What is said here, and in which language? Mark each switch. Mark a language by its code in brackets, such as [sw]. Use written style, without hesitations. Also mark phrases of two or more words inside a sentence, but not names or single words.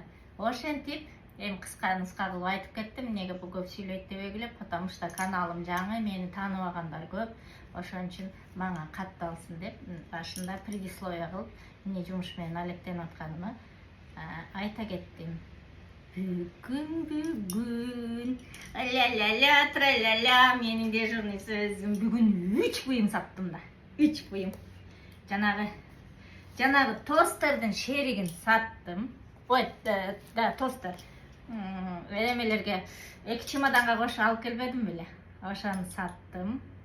[ky] Ошентип, эми кыска кылып айтып кеттим, эмнеге бул көп сүйлөйт деп эгилеп, [ru] потому что [ky] каналым жаңы, мени тааныбагандар көп. Ошон үчүн мага катталсын деп, башында предисловие кылып, эмне жумуш менен алектенип атканымы айта кеттим. Бүгүн ля-ля-ля, тра-ля-ля, менин дежурный сөзүм. Бүгүн 3 буюм саттым да. 3 буюм. Жанагы тостердин шеригин саттым. Ой, да, тостер. Эмелерге 2 чемоданга кошуп алып келбедим беле. Ошону саттым.